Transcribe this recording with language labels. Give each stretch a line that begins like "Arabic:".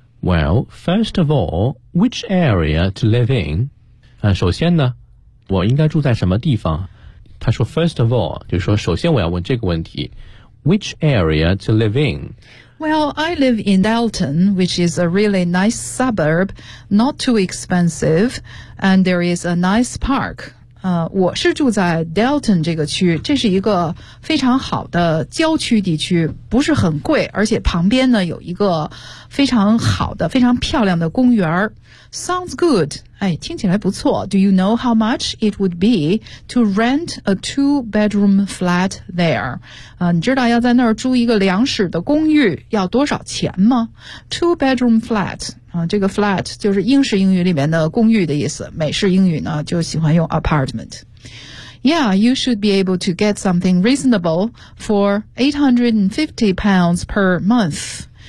English: Well, first of all, which area to live in?
Chinese: 首先呢，我应该住在什么地方？他说
English: first of all,
Chinese: 就是说首先我要问这个问题
English: which area to live in? Well, I live in Dalton, which is a really nice suburb, not too expensive, and there is a nice park.
Chinese: 我是住在 Dalton 这个区，这是一个非常好的郊区地区，不是很贵，而且旁边呢有一个非常好的、非常漂亮的公园。
English: Sounds good.
Chinese: 哎，听起来不错。
English: Do you know how much it would be to rent a two-bedroom flat there?
Chinese: 你知道要在那儿租一个两室的公寓要多少钱吗 ?
English: Two-bedroom flat.
Chinese: 这个 flat 就是英式英语里面的公寓的意思。美式英语呢就喜欢用 apartment.
English: Yeah, you should be able to get something reasonable for £850 per month.